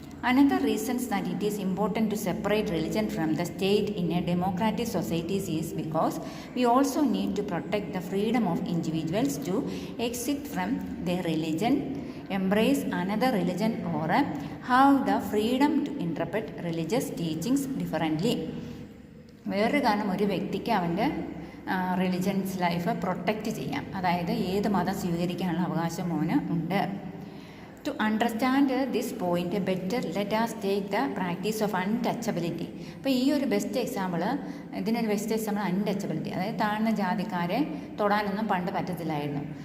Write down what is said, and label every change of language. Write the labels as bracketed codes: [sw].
[en] Another reasons that it is important to separate religion from the state in a democratic societies is because we also need to protect the freedom of individuals to exit from their religion, embrace another religion or have the freedom to interpret religious teachings differently. [ml] വേറൊരു കാരണം ഒരു വ്യക്തിക്ക് അവൻ്റെ religions life protect ചെയ്യാം, അതായത് ഏത് മതം സ്വീകരിക്കാനുള്ള അവകാശം അവന് ഉണ്ട്. [en] To understand this point better, let us take the practice of untouchability. [ml] അപ്പോൾ ഈ ഒരു ബെസ്റ്റ് എക്സാമ്പിൾ, ഇതിനൊരു ബെസ്റ്റ് എക്സാമ്പിൾ അൺടച്ചബിലിറ്റി. അതായത് താഴ്ന്ന ജാതിക്കാരെ തൊടാനൊന്നും പണ്ട് പറ്റത്തില്ലായിരുന്നു.